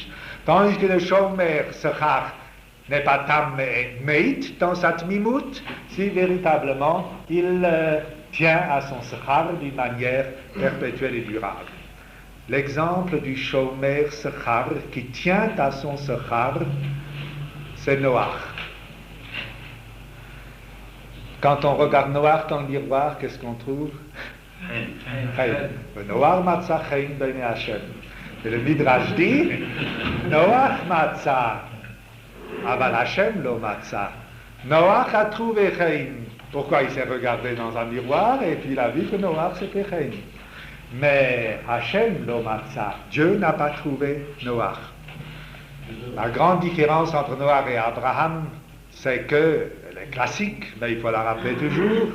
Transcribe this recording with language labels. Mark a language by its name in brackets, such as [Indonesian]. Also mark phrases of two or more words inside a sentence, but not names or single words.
[French] Tandis que le [Hebrew] שומר שכר [French] n'est pas tam mais meit dans sa tmimut, si véritablement il tient à son sechar d'une manière perpétuelle et durable. L'exemple du [Hebrew] שומר שכר [French] qui tient à son sechar, c'est Noach. Quand on regarde Noach dans le miroir, qu'est-ce qu'on trouve? [Hebrew] נח מצא חן בעיני השם. [French] Et le Midrash dit, [Hebrew] נח מצא, אבל השם לא מצא. [French] Noach a trouvé chen. Pourquoi il s'est regardé dans un miroir et puis il a vu que Noach c'était chen. Mais [Hebrew] השם לא מצא, [French] Dieu n'a pas trouvé Noach. La grande différence entre Noach et Abraham, c'est que, elle est classique, mais il faut la rappeler toujours.